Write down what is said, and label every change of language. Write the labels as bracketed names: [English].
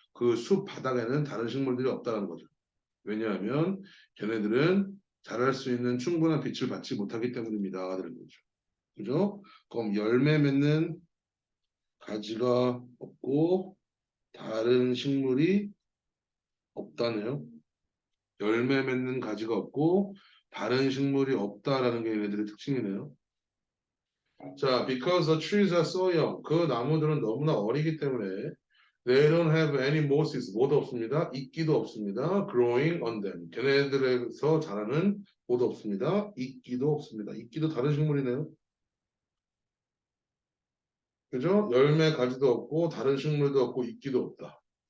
[Korean] 그 숲 바닥에는 다른 식물들이 없다라는 거죠. 왜냐하면 걔네들은 자랄 수 있는 충분한 빛을 받지 못하기 때문입니다. 라는 거죠. 그죠? 그럼 열매 맺는 가지가 없고 다른 식물이 없다네요. 열매 맺는 가지가 없고 다른 식물이 없다라는 게 얘네들의 특징이네요. 자, [English] because the trees are so young. [Korean] 그 나무들은 너무나 어리기 때문에 [English] they don't have any mosses. [Korean] 뭐도 없습니다. 이끼도 없습니다. [English] growing on them. [Korean] 걔네들에서 자라는 뭐도 없습니다. 이끼도 없습니다. 이끼도 다른 식물이네요. 그죠? 열매 가지도 없고 다른 식물도 없고 이끼도 없다.